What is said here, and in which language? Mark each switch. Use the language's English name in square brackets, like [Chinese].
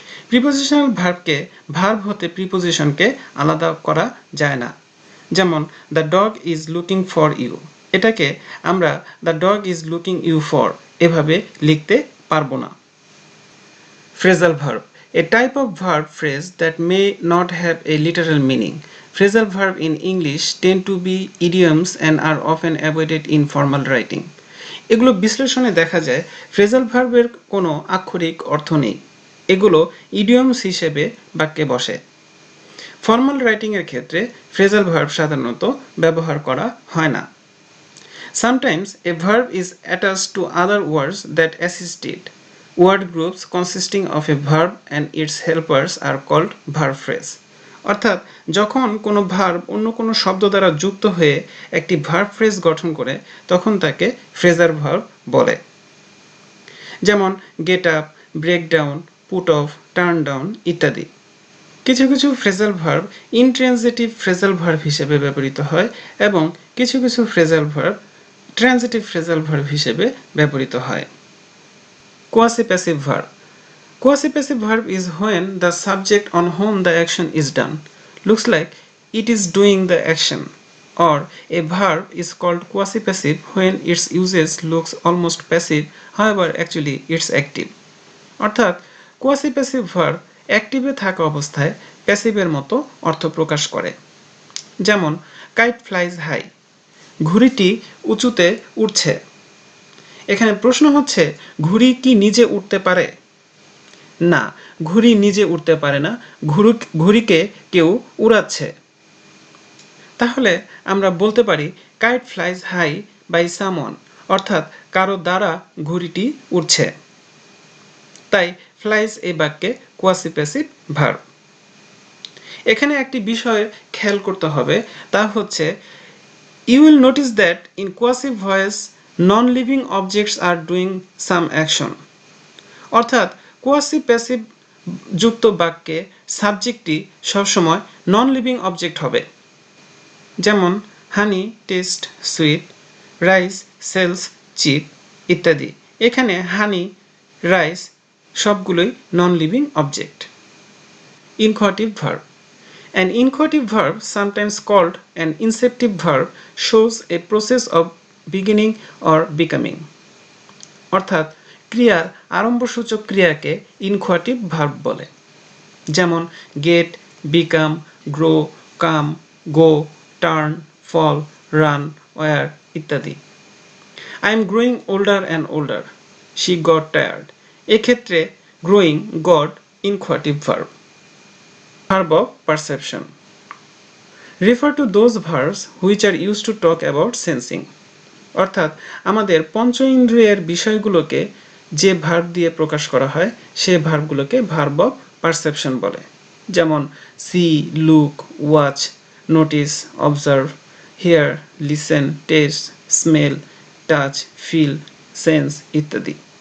[Bangla] Prepositional ভার্বকে verb হতে প্রিপোজিশনকে আলাদা করা যায় না, যেমন [English] the dog is looking for you, [Bangla] এটাকে আমরা [English] the dog is looking you for [Bangla] এভাবে লিখতে পারবো না। [English] Phrasal verb, a type of verb phrase that may not have a literal meaning. Phrasal verb in English tend to be idioms and are often avoided in formal writing. [Bangla] এগুলো বিশ্লেষণে দেখা যায় phrasal ভার্বের কোনো আক্ষরিক অর্থ নেই, এগুলো ইডিয়মস হিসেবে বাক্যে বসে। ফর্মাল রাইটিংয়ের ক্ষেত্রে ফ্রেজাল ভার্ব সাধারণত ব্যবহার করা হয় না। [English] Sometimes a verb is attached to other words that assist it. Word groups consisting of a verb and its helpers are called verb phrase. [Bangla] অর্থাৎ যখন কোনো ভার্ব অন্য কোনো শব্দ দ্বারা যুক্ত হয়ে একটি ভার্ব ফ্রেজ গঠন করে তখন তাকে ফ্রেজাল ভার্ব বলে। যেমন get up, break down, put off, turn down ইত্যাদি। কিছু কিছু phrasal verb intransitive phrasal verb হিসেবে ব্যবহৃত হয় এবং কিছু কিছু phrasal verb transitive phrasal verb হিসেবে ব্যবহৃত হয়। [English] Quasi passive verb. Quasi-passive verb is when the subject on whom the action is done looks like it is doing the action, or a verb is called quasi-passive when its usage looks almost passive, however actually it's active. [Bangla] অর্থাৎ quasi-passive verb অ্যাক্টিভে থাকা অবস্থায় প্যাসিভের মতো অর্থ প্রকাশ করে। যেমন [English] kite flies high, [Bangla] ঘুড়িটি উঁচুতে উড়ছে। এখানে প্রশ্ন হচ্ছে ঘুড়ি কি নিজে উড়তে পারে? না, ঘুড়ি নিজে উড়তে পারে না, ঘুড়িকে কেউ উড়াচ্ছে। তাহলে আমরা বলতে পারি [English] kite flies high by someone, [Bangla] অর্থাৎ কারো দ্বারা ঘুড়িটি উড়ছে। তাই ফ্লাইজ এই বাক্যে কোয়াসি-প্যাসিভ ভার্ব। এখানে একটি বিষয় খেয়াল করতে হবে, তা হচ্ছে [English] you will notice that in coercive voice non-living objects are doing some action. [Bangla] অর্থাৎ কোয়াসি-প্যাসিভ যুক্ত বাক্যে সাবজেক্টটি সবসময় নন লিভিং অবজেক্ট হবে। যেমন [English] Honey taste sweet, rice sells cheap ইত্যাদি। [Bangla] এখানে হানি, রাইস সবগুলোই non living object. [English] Inchoative verb. An inquisitive verb, sometimes called an inceptive verb, shows a process of beginning or becoming. [Bangla] অর্থাৎ ক্রিয়ার আরম্ভসূচক ক্রিয়াকে ইনকোয়াটিভ ভার্ব বলে। যেমন গেট, বিকাম, গ্রো, কাম, গো, turn, ফল, run, war ইত্যাদি। [English] I am growing older and older, she got tired. [Bangla] এক্ষেত্রে growing goat ইনকোয়াটিভ verb. [English] Verb of perception. Refer to those verbs which are used to talk about sensing. [Bangla] অর্থাৎ আমাদের পঞ্চ ইন্দ্রিয়ের বিষয়গুলোকে যে verb দিয়ে প্রকাশ করা হয় সে ভার্বগুলোকে ভার্ব অফ পারসেপশন বলে। যেমন C, look, watch, notice, observe, here, listen, test, smell, touch, feel, sense ইত্যাদি।